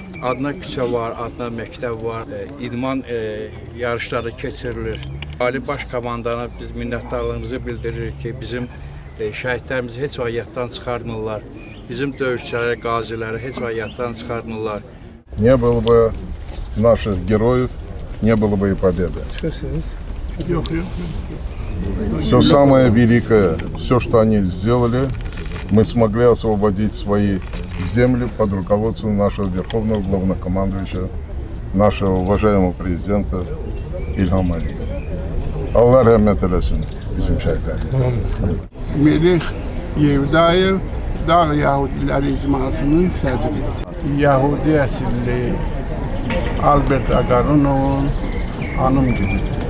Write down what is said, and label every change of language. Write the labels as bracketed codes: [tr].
[az] Adına küçə var, adına məktəb var, idman yarışları keçirilir. Ali Baş Komandana biz minnətdarlığımızı bildiririk ki, bizim şəhidlərimizi heç vaxt yaddan çıxarmırlar. Bizim döyüşçüləri, qaziləri heç vaxt yaddan çıxarmırlar. [ru] Не было бы наших героев, не было бы и победы. Все самое великое, все, что они сделали, мы смогли освободить свои земли под руководством нашего верховного главнокомандующего, нашего уважаемого президента İlham Aliyev. [az] Allah rəhmət eləsin bizim şəhidlərimiz. Melih Yevdayev Dağ Yahudiləri icmasının sədri. Yahudi əsilli Albert Ağarunovun anım günü.